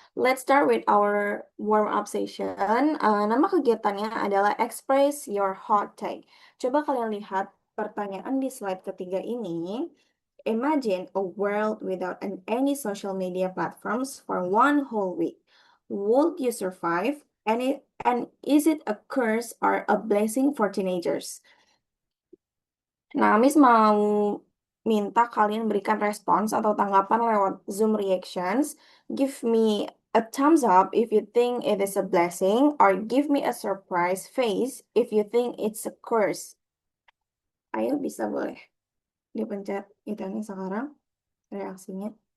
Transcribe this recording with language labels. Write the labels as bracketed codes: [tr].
[en] Let's start with our warm-up session. [id] Nama kegiatannya adalah Express Your Hot Take. Coba kalian lihat pertanyaan di slide ketiga ini. [en] Imagine a world without any social media platforms for one whole week. Would you survive? And is it a curse or a blessing for teenagers? [id] Nah, Miss mau minta kalian berikan respons atau tanggapan lewat Zoom reactions. [en] Give me a thumbs up if you think it is a blessing, or give me a surprise face if you think it's a curse. [id] Ayo, bisa boleh dipencet itunya sekarang, reaksinya.